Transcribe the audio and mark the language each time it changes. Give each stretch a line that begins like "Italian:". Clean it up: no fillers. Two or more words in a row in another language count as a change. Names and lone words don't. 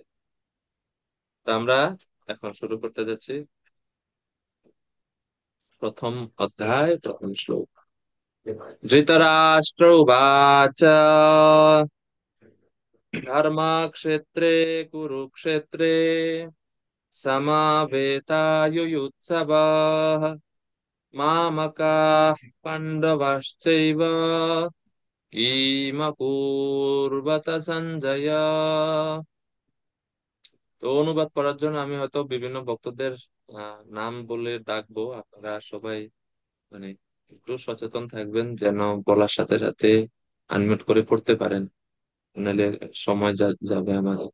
Bangla: তো আমরা এখন শুরু করতে যাচ্ছি প্রথম অধ্যায় প্রথম শ্লোক।
Sanskrit: ধৃতরাষ্ট্র উবাচ ধর্মক্ষেত্রে কুরুক্ষেত্রে समावेतायुयुत्सवः मामकाः पाण्डवाश्चैव किमकुर्वत সঞ্জয়।
Bangla: তো অনুবাদ করার জন্য আমি হয়তো বিভিন্ন ভক্তদের নাম বলে ডাকবো, আপনারা সবাই মানে একটু সচেতন থাকবেন যেন বলার সাথে সাথে আনমিউট করে পড়তে পারেন, নাহলে সময় যাবে আমাদের।